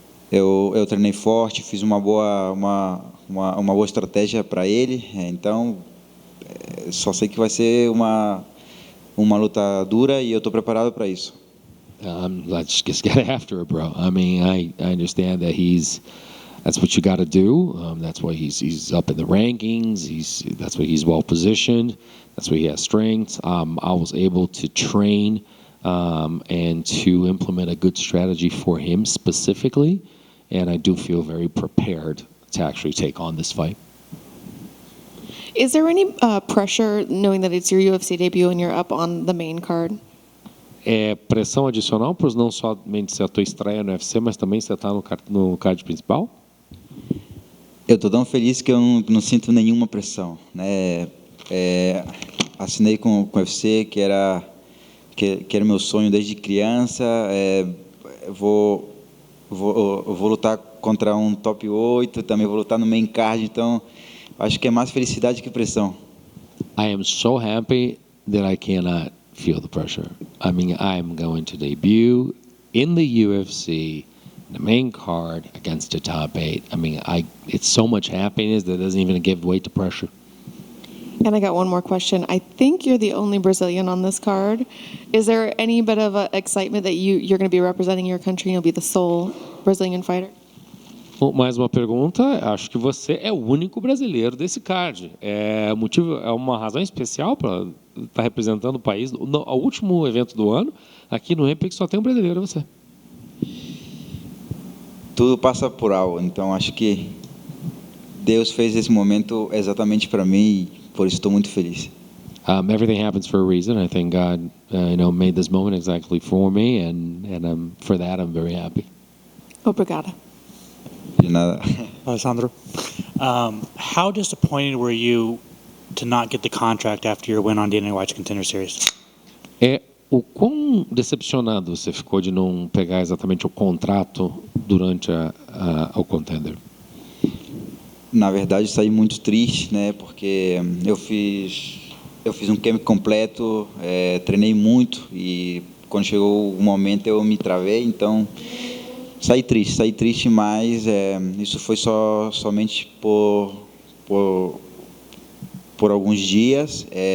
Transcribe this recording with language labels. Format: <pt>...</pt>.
<pt>Eu treinei forte, fiz uma boa estratégia para ele, então só sei que vai ser uma luta dura e eu estou preparado para isso.</pt> <en>Let's just get after it, bro. I understand that that's what you got to do. That's why he's up in the rankings. That's why he's well positioned. That's why he has strengths. I was able to train and to implement a good strategy for him specifically, and I do feel very prepared to actually take on this fight. Is there any pressure knowing that it's your UFC debut and you're up on the main card?</en> <pt>É pressão adicional por não somente ser a tua estreia no UFC, mas também você estar no card principal? Eu estou tão feliz que eu não sinto nenhuma pressão, né? Assinei com o UFC, que era meu sonho desde criança. Vou lutar contra um top 8, também vou lutar no main card, então acho que é mais felicidade que pressão.</pt> <en>I am so happy that I cannot feel the pressure. I mean, I'm going to debut in the UFC, the main card against the top 8. I mean, it's so much happiness that doesn't even give way to pressure. And I got one more question. I think you're the only Brazilian on this card. Is there any bit of excitement that you're going to be representing your country and you'll be the sole Brazilian fighter?</en> <pt>Mais uma pergunta. Acho que você é o único brasileiro desse card. É uma razão especial para estar representando o país. No último evento do ano, aqui no Epic, só tem um brasileiro, você. Tudo passa por algo, então acho que Deus fez esse momento exatamente para mim e por isso estou muito feliz.</pt> <en>Everything happens for a reason. I think God, made this moment exactly for me, and for that I'm very happy.</en> <pt>Obrigada. De nada.</pt> <en>Alessandro, how disappointed were you to not get the contract after your win on Dana White's Contender Series?</en> <pt>O quão decepcionado você ficou de não pegar exatamente o contrato durante o Contender? Na verdade, saí muito triste, né? Porque eu fiz um camp completo, treinei muito e quando chegou o momento eu me travei, então saí triste, mas isso foi somente por alguns dias.</pt>